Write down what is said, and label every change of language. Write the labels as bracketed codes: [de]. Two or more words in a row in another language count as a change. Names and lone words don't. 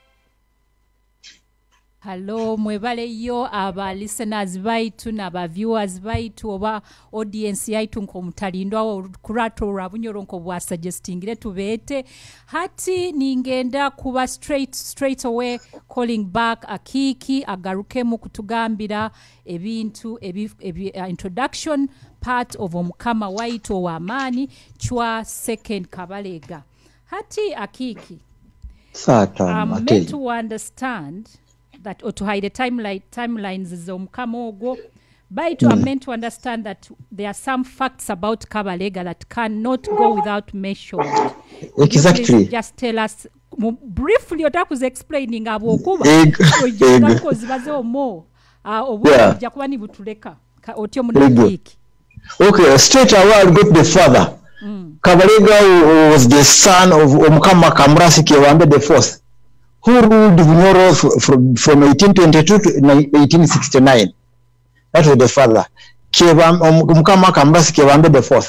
[nyo] Hello, mwebaleyo aba listeners baitu na ba viewers baitu oba audience yaitu nko Omutalindwa kurato lwa Bunyoro nko bwa suggestingire tubete hati ningenda kuba [en] straight away calling back [nyo] Akiiki agarukemu kutugambira ebintu [en] introduction part of [nyo] omukama waitu wa amani chwa second Kabaleega. Hati Akiiki, [en] I'm meant to understand that or to hide the timelines is omukama but I'm meant to understand that there are some facts about Kabaleega that cannot go without mentioned. Exactly. Just tell us briefly [nyo] otakuze explaining abokuba because bazo more obujja kuba ni butuleka otyo muniki. [en] Okay, straight away I'll go to the father. Kabaleega was the son of Omukama Kamrasi Kewambe the fourth, who ruled Bunyoro from 1822 to 1869. That was the father. Omukama Kamrasi Kewambe the fourth.